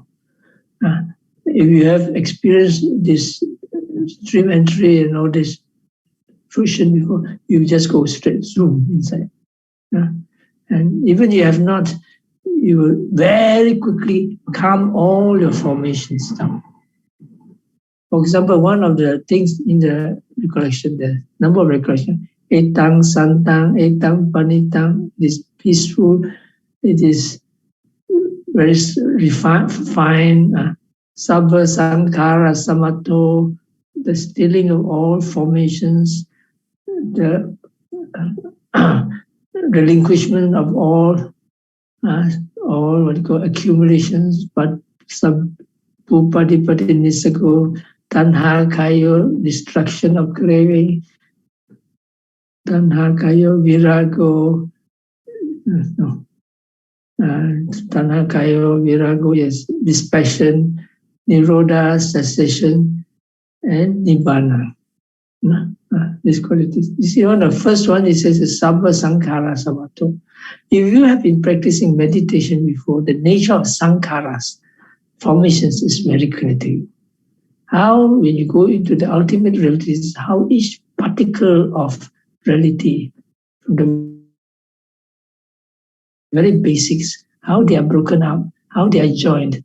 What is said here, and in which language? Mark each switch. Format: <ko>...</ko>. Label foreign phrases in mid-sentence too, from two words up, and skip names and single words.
<en>If you have experienced this stream entry and all this fruition before, you just go straight, zoom inside. And even you have not, you will very quickly calm all your formations down. For example, one of the things in the recollection, the number of recollection,</en> <pi>etang, santang, etang, panitang,</pi> <en>it is peaceful, it is very refined,</en> <pi>sabba sankara samato,</pi> <en>the stilling of all formations, the relinquishment of all or what you call accumulations, but some</en> <pi>pupati nisago, tanha kayo,</pi> <en>destruction of craving,</en> <pi>tanha kayo, virago, no, tanha kayo, virago,</pi> <en>yes, dispassion,</en> <pi>nirodha,</pi> <en>cessation, and nibbana. These qualities. You see, on the first one, it says</en> <pi>sabba sankhara samato.</pi> <en>If you have been practicing meditation before, the nature of sankharas, formations, is very clear to you. How, when you go into the ultimate reality, is how each particle of reality, from the very basics, how they are broken up, how they are joined.</en>